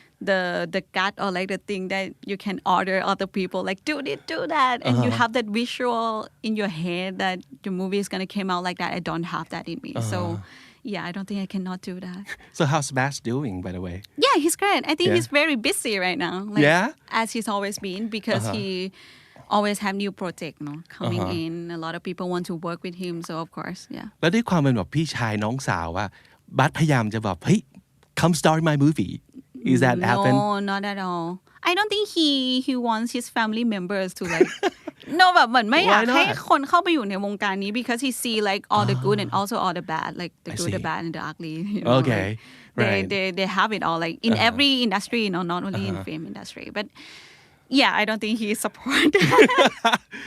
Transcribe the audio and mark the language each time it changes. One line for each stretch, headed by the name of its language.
English: the gut or like the thing that you can order other people like do this, do that, and you have that visual in your head that your movie is gonna come out like that. I don't have that in me, so yeah, I don't think I cannot do that. So how's Bass doing, by the way? Yeah, he's great. I think he's very busy right now. Like, Yeah? as he's always been because he always have new project coming in. A lot of people want to work with him, so of course, yeah.
Thai: แล้วด้วยความเป็นแบบพี่ชายน้องสาวว่าบัสพยายามจะแบบเฮ้ย
English: come star in my movie. Is that happen? No, not at all. I don't think he wants his family members to like no
Thai: แบบเหมือนไม่อยาก
English: Why not?
Thai: ให้คนเข้าไปอยู่ในวงการนี้
English: because he see like all the good and also all the bad, like the I good, the see. bad, and the ugly. You know, Okay, like, right. They have it all, like in every industry, not only in film industry, but yeah, I don't think he support that.